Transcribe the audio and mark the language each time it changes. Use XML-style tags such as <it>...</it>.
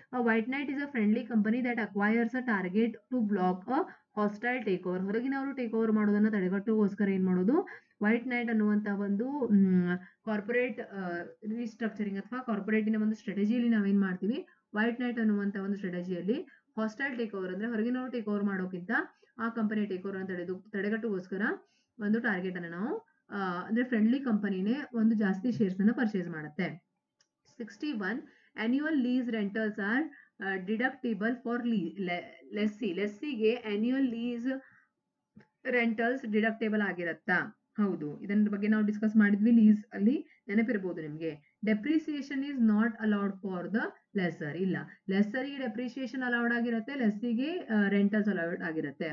<en>white knight is a friendly company that acquires a target to block a hostile take over,</en> <kn>ಹೊರಗಿನವರು take over ಮಾಡೋದನ್ನ ತಡೆಗಟ್ಟುಗೋಸ್ಕರ ಏನ್ ಮಾಡೋದು, white night ಅನ್ನುವಂತ ಒಂದು corporate restructuring ಅಥವಾ ಕಾರ್ಪೊರೇಟಿನ ಒಂದು ಸ್ಟ್ರಾಟಜಿಯಲ್ಲಿ ನಾವೇನ್ ಮಾಡ್ತೀವಿ, ವೈಟ್ ನೈಟ್ ಅನ್ನುವಂತ ಒಂದು ಸ್ಟ್ರಾಟಜಿಯಲ್ಲಿ ಹಾಸ್ಟೈಲ್ ಟೇಕ್ ಓವರ್ ಅಂದ್ರೆ ಹೊರಗಿನವರು ಟೇಕ್ ಓವರ್ ಮಾಡೋಕ್ಕಿಂತ ಆ ಕಂಪನಿ ಟೇಕ್ ಓವರ್ ಅನ್ನು ತಡೆಗಟ್ಟುಗೋಸ್ಕರ ಒಂದು ಟಾರ್ಗೆಟ್ ಅನ್ನು ನಾವು ಅಂದ್ರೆ ಫ್ರೆಂಡ್ಲಿ ಕಂಪನಿನೇ ಒಂದು ಜಾಸ್ತಿ ಶೇರ್ಸ್ ಅನ್ನು ಪರ್ಚೇಸ್ ಮಾಡುತ್ತೆ.</kn> <en>61 annual lease rentals are deductible for lessee.</en> <kn>ಲೆಸ್ಸಿಗೆ annual lease rentals deductible ಆಗಿರತ್ತಾ? ಹೌದು, ಇದರ ಬಗ್ಗೆ ನಾವು ಡಿಸ್ಕಸ್ ಮಾಡಿದ್ವಿ, ಲೀಸ್ ಅಲ್ಲಿ ನೆನಪಿರಬಹುದು ನಿಮಗೆ.</kn> <en>depreciation is not allowed for the lessor,</en> <kn>ಇಲ್ಲ ಲೆಸರಿಗೆ ಡೆಪ್ರಿಸಿಯೇಷನ್ ಅಲೌಡ್ ಆಗಿರುತ್ತೆ, ಲೆಸ್ಸಿಗೆ ರೆಂಟಲ್ಸ್ ಅಲೌಡ್ ಆಗಿರುತ್ತೆ.</kn>